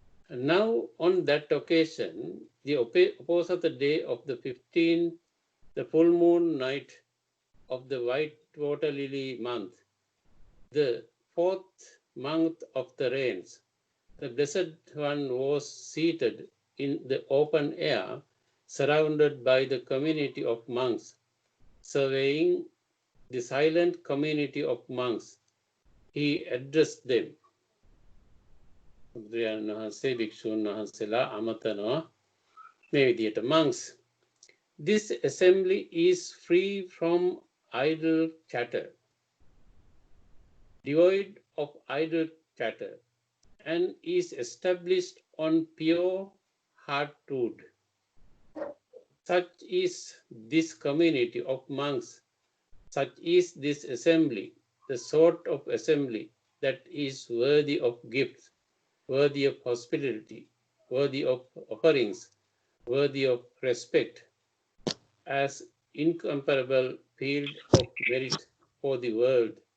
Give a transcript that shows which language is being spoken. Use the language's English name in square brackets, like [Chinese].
[English] And now on that occasion, the opposite day of the 15th, the full moon night of the white water lily month, the 4th month of the rains, the Blessed One was seated in the open air, surrounded by the community of monks, surveying the silent community of monks. He addressed them. [Sinhala] බුදුරජාණන් වහන්සේ භික්ෂූන් වහන්සේලා අමතනවා මේ විදියට monks. [English] This assembly is free from idle chatter, devoid of idle chatter, and is established on pure heart truth. Such is this community of monks, such is this assembly, the sort of assembly that is worthy of gifts, worthy of hospitality, worthy of offerings, worthy of respect, as incomparable field of merit for the world.